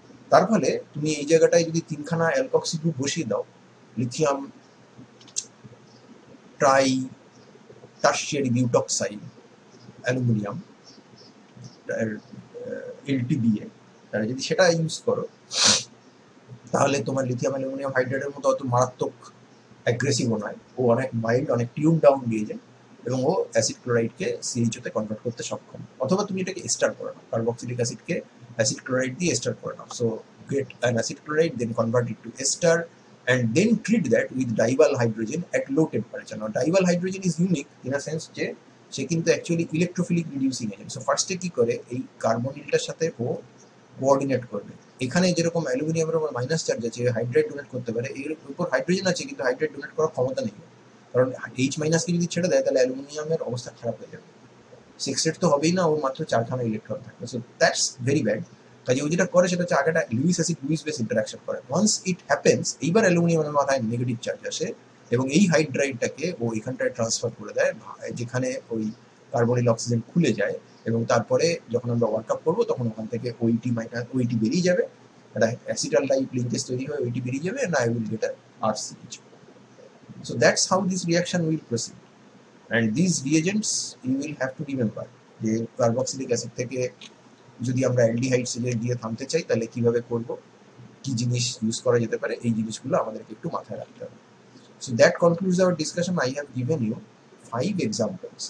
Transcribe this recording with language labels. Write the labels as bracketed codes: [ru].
[bn] তার ফলে তুমি এই জায়গাটায় যদি 3খানা অ্যালকক্সি গ্রুপ বসিয়ে দাও, lithium try tertiary বিউটক্সাইড aluminium LTBA, তাহলে যদি সেটা ইউজ করো তাহলে তোমার লিথিয়াম অ্যালুমিনিয়াম হাইড্রাইডের মতো অত মারাত্মক অ্যাগ্রেসিভও নয়, ও অনেক মাইল্ড, অনেক টিউন ডাউন দিয়ে যায় এবং ও অ্যাসিড ক্লোরাইডকে সিএইচওতে কনভার্ট করতে সক্ষম। অথবা তুমি এটাকে এস্টার করে নাও, কার্বক্সিলিক অ্যাসিডকে অ্যাসিড ক্লোরাইড দিয়ে এস্টার করে নাও, [en] So get an acid chloride, then convert it to ester and then treat that with dival hydrogen at low temperature. Now dival hydrogen is unique in a sense [bn] যে সে কিন্তু actually electrophilic reducing agent. So ফার্স্টে কি করে এই কার্বনিলটার সাথে ও coordinate করবে। এখানে যেরকম অ্যালুমিনিয়ামের উপর মাইনাস চার্জ আছে, হাইড্রাইড ডোনেট করতে পারে, এর উপর হাইড্রোজেন আছে কিন্তু হাইড্রাইড ডোনেট করার ক্ষমতা নেই, কারণ H মাইনাসকে যদি ছেড়ে দেয় তাহলে অ্যালুমিনিয়ামের অবস্থা খারাপ হয়ে যাবে, সেক্সটেট তো হবেই না, ওর মাত্র 4খানা ইলেকট্রন থাকবে, [en] So that's very bad. [bn] কাজে ও যেটা করে সেটা হচ্ছে আগেটা Luis acid Luis base interaction করে। [en] once it happens, [bn] এইবার অ্যালুমিনিয়ামের মাথায় নেগেটিভ চার্জ আসে এবং এই হাইড্রাইডটাকে ও এখানটায় ট্রান্সফার করে দেয়, যেখানে ওই কার্বনিল অক্সিজেন খুলে যায় এবং তারপরে যখন আমরা ওয়ার্কআপ করবো তখন ওখান থেকে ওইটি বেরিয়ে যাবে, একটা অ্যাসিটাল টাইপ লিঙ্কেজ তৈরি হয়ে ওইটি বেরিয়ে যাবে, [en] and I will get a RCH. So that's how this reaction will proceed. And these reagents you will have to remember [bn] যে কার্বক্সিলিক অ্যাসিড থেকে যদি আমরা অ্যালডিহাইড স্টেজে গিয়ে থামতে চাই তাহলে কিভাবে করব, কি জিনিস ইউজ করা যেতে পারে, এই জিনিসগুলো আমাদেরকে একটু মাথায় রাখতে হবে। [en] So that concludes our discussion. I have given you 5 [bn] examples.